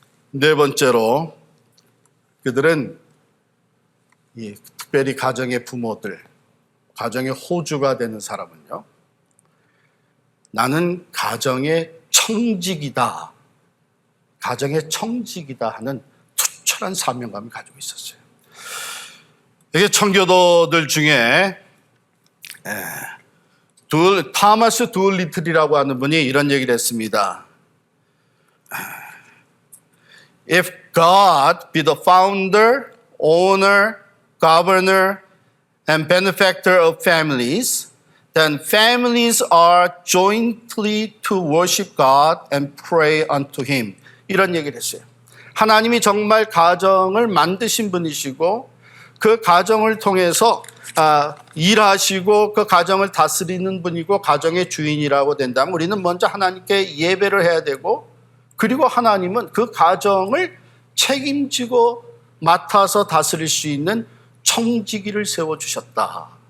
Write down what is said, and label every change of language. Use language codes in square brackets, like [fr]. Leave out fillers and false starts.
[ko] 네 번째로, 그들은 특별히 가정의 부모들, 가정의 호주가 되는 사람은요, 나는 가정의 청직이다, 가정의 청직이다 하는 투철한 사명감을 가지고 있었어요. 이게 청교도들 중에 타마스 둘리틀이라고 하는 분이 이런 얘기를 했습니다. [en] If God be the founder, owner, governor, and benefactor of families, then families are jointly to worship God and pray unto Him. [ko] 이런 얘기를 했어요. 하나님이 정말 가정을 만드신 분이시고 그 가정을 통해서 일하시고 그 가정을 다스리는 분이고 가정의 주인이라고 된다면 우리는 먼저 하나님께 예배를 해야 되고 그리고 하나님은 그 가정을 책임지고 맡아서 다스릴 수 있는 청지기를 세워주셨다.